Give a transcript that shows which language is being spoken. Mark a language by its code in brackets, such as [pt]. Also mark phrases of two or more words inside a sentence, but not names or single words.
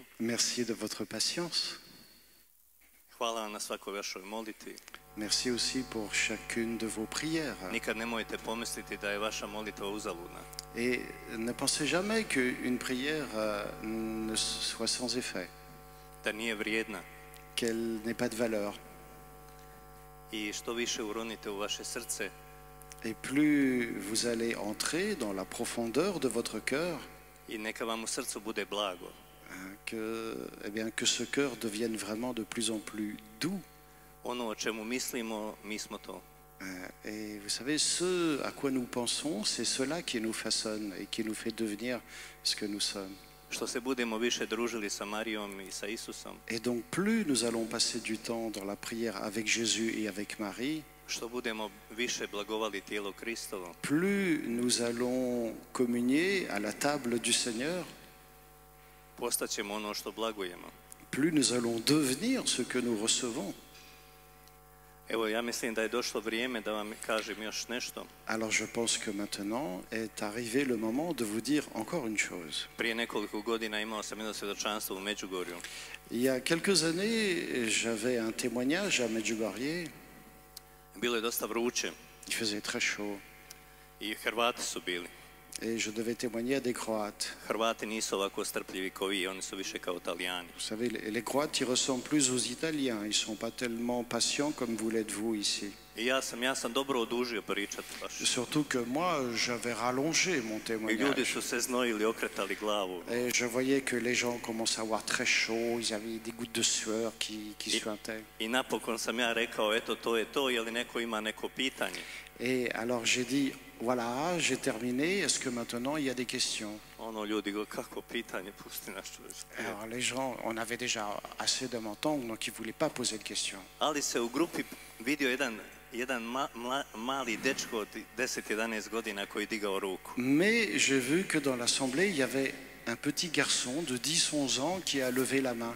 [fr] Merci de votre patience. [hr] Hvala vam na svakoj vašoj molitvi. [fr] Merci aussi pour chacune de vos prières. [hr] Nikad nemojte pomisliti da je vaša molitva uzaludna. [fr] Et ne pensez jamais qu'une prière ne soit sans effet. [hr] Da nije vrijedna. [fr] Qu'elle n'ait pas de valeur. [hr] I što više uronite u vaše srce. [fr] Et plus vous allez entrer dans la profondeur de votre cœur, [hr] I neka vam u srcu bude blago. [fr] Que ce cœur devienne vraiment de plus en plus doux. [hr] Ono o čemu mislimo, mi smo to. [fr] Et vous savez, ce à quoi nous pensons, c'est cela qui nous façonne et qui nous fait devenir ce que nous sommes. [hr] Što se budemo više družili sa Marijom i sa Isusom. [fr] Et donc plus nous allons passer du temps dans la prière avec Jésus et avec Marie, [hr] što budemo više blagovali tijelo Kristovo. [fr] Plus nous allons communier à la table du Seigneur, [hr] postaćemo ono što blagujemo. [fr] Plus nous allons devenir ce que nous recevons. [hr] Evo, ja mislim da je došlo vrijeme da vam kažem još nešto. [fr] Alors je pense que maintenant est arrivé le moment de vous dire encore une chose. [hr] Prije nekoliko godina imao sam jedno svjedočanstvo u Međugorju. [fr] Il y a quelques années, j'avais un témoignage à Medjugorje. [hr] Bilo je dosta vruće. [fr] Il faisait très chaud. [hr] I Hrvati su bili. [fr] Et je devais témoigner à des Croates. [hr] Hrvati nisu ovako strpljivi kao vi, oni su više kao Italijani. [fr] Vous savez, les Croates, ils ressemblent plus aux Italiens. Ils sont pas tellement patients comme vous l'êtes vous ici. [hr] I ja sam dobro odužio pričati baš. [fr] Surtout que moi, j'avais rallongé mon témoignage. [hr] I ljudi su se znojili, okretali glavu. [fr] Et je voyais que les gens commençaient à avoir très chaud. Ils avaient des gouttes de sueur qui suintaient. [hr] I napokon sam ja rekao, eto, to je to, je li neko ima neko pitanje? [fr] Et alors j'ai dit, voilà, j'ai terminé. Est-ce que maintenant il y a des questions? [hr] Ono, ljudi go, kako pitanje, pusti nas čovječe. [fr] Alors les gens, on avait déjà assez de mon temps, donc ils ne voulaient pas poser de questions. [hr] Ali se u grupi vidio jedan mali dečko od 10-11 godina koji digao ruku. [fr] Mais j'ai vu que dans l'assemblée, il y avait un petit garçon de 10-11 ans qui a levé la main.